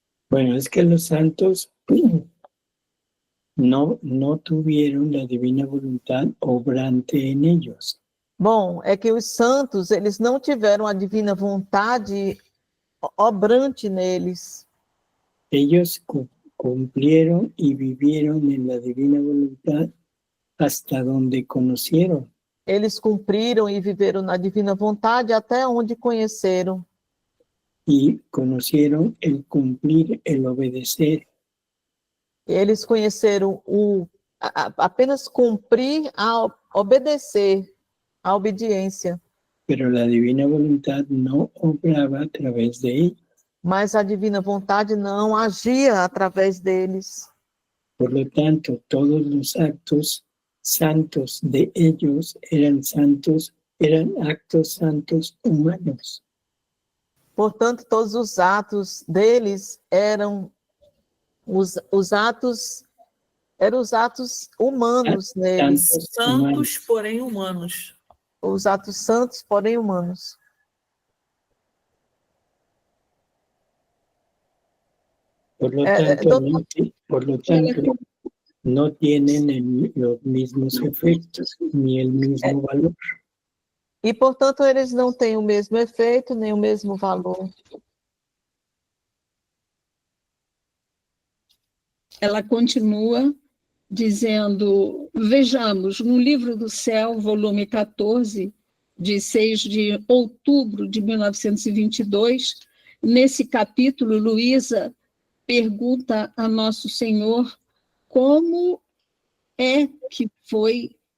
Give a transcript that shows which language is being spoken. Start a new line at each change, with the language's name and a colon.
Spanish: Bueno, es que los santos no tuvieron la divina voluntad obrante en ellos.
Portuguese: Bom, é que os santos, eles não tiveram a divina vontade obrante neles.
Spanish: Ellos cumplieron y vivieron en la divina voluntad hasta donde conocieron.
Portuguese: Eles cumpriram e viveram na divina vontade até onde conheceram.
Spanish: Y conocieron el cumplir, el obedecer.
Portuguese: Eles conheceram apenas cumprir, obedecer, a obediência.
Spanish: Pero la divina voluntad no obraba a través de ellos.
Portuguese: Mas a divina vontade não agia através deles.
Spanish: Por lo tanto, todos los actos santos de ellos eran actos santos humanos.
Portuguese: Portanto, todos os atos deles eram os atos humanos neles. Santos, porém humanos. Os atos santos, porém humanos.
Spanish: Por lo tanto, no tienen los mismos efectos ni el mismo valor.
Portuguese: E, portanto, eles não têm o mesmo efeito, nem o mesmo valor. Ela continua dizendo, vejamos, no Livro do Céu, volume 14, de 6 de outubro de 1922, nesse capítulo, Luísa pergunta a Nosso Senhor como é que foi